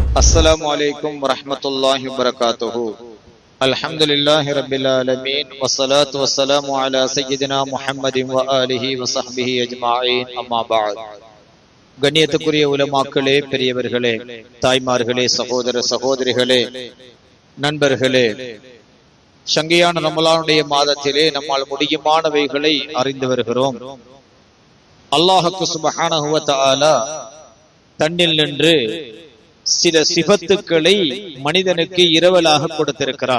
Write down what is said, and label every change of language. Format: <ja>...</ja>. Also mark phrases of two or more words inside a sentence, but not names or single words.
<ar>السلام عليكم ورحمة الله وبركاته. الحمد لله رب العالمين والصلاة والسلام على سيدنا محمد وآله وصحبه أجمعين. أما بعد.</ar> <ta>கண்ணியத்துக்குரிய உலமாக்களே, பெரியவர்களே, தாய்மார்களே, சகோதர சகோதரிகளே, நண்பர்களே, சங்கையான ரமலானுடைய மாதத்திலே நம்மால் முடியுமானவைகளை அறிந்து வருகிறோம். அல்லாஹ்வுக்கு</ta> <ar>سبحانه وتعالى</ar> <ta>தன்னில் நின்று சில சிபத்துக்களை மனிதனுக்கு இரவலாக கொடுத்திருக்கிறார்.</ta>